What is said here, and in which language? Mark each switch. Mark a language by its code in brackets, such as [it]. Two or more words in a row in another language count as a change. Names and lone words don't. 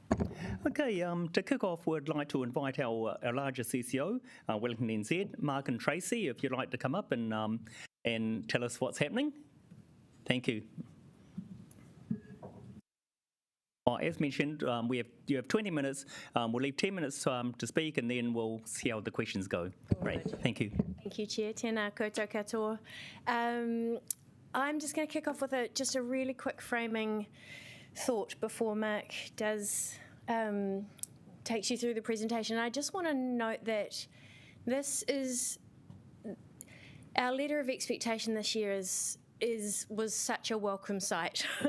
[en] Okay, to kick off, we'd like to invite our largest CCO, Wellington NZ, Mark and Tracy, if you'd like to come up and tell us what's happening. Thank you. As mentioned, you have 20 minutes. We'll leave 10 minutes to speak, and then we'll see how the questions go. Great, thank you. Thank you, Chair. [mi] Tēnā koutou katoa. [en] I'm just going to kick off with just a really quick framing thought before Mark takes you through the presentation. I just want to note that this is our letter of expectation this year was such a welcome sight.